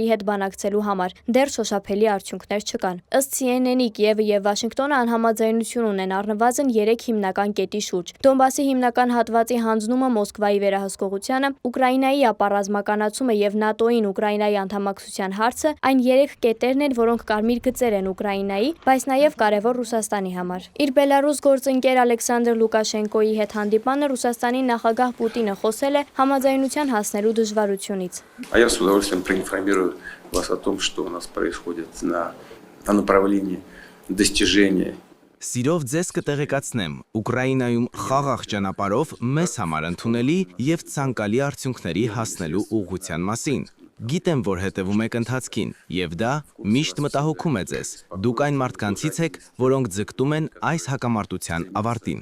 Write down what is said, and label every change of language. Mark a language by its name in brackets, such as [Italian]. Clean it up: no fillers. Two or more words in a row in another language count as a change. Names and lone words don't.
[Armenian] հետ բանակցելու համար։ Դեռ շոշափելի արդյունքներ չկան։ Ըստ CNN-ի Կիևը եւ Վաշինգտոնը անհամաձայնություն ունեն առնվազն 3 հիմնական կետի շուրջ։ Դոնբասի հիմնական հատվածի հանձնումը Մոսկվայի վերահսկողությանը, Ուկրաինայի ապառազմականացումը եւ ՆԱՏՕ-ին Ուկրաինայի անդամակցության հարցը այն 3 կետերն են, որոնք կարմիր գծեր են Ուկրաինայի, բայց նաեւ կարեւոր Ռուսաստանի համար։ Իր Բելարուս գործընկեր Ալեքսանդր Լուկաշենկոյի հետ հանդիպանը Ռուսաստանի նախագահ Պուտինը խոսել է համաձայնության հասնելու դժվարությունից։ [Russian] Я с удовольствием проинформирую вас о том, что у нас происходит на направлении достижения. [Armenian] Սիրով ձեզ կտեղեկացնեմ, Ուկրաինայում խաղաղ ճանապարհով մեզ համար ընդունելի եւ ցանկալի արդյունքների հասնելու ուղղության մասին։ Գիտեմ, որ հետևում եք ընթացքին, եւ դա միշտ մտահոգում է ձեզ։ Դուք այն մարդկանցից եք, որոնք ձգտում են այս հակամարտության ավարտին։